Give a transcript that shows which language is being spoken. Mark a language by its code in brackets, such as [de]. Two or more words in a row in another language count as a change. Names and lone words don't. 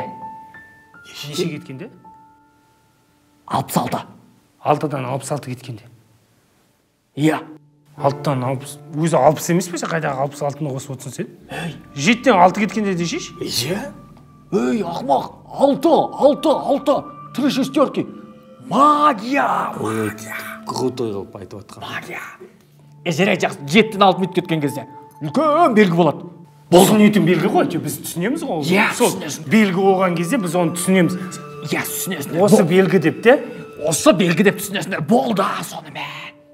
[kk] Неше кеткенде? 66. 6-дан 66 кеткенде. Иә. 6-дан 60. Өзі 60 емес пе? Қайдағы 66-ны қосып отырсың сен? 7-тен 6 кеткенде де шеш? Иә. Ей, ақмақ. 6. [ru] Три шестерки. Магия. [kk] Крутой қылып айтып атқан. Магия. Зер айт жақсы, 7-тен 6 минут кеткен кезде үлкен белгі болады. Болсын етін белгі ғой, біз түсінеміз ғой. Иә, сол белгі болған кезде біз оны түсінеміз. Иә, түсінесіңдер. Осы белгі деп те? Осы белгі деп түсінесіңдер. Болды сонымен.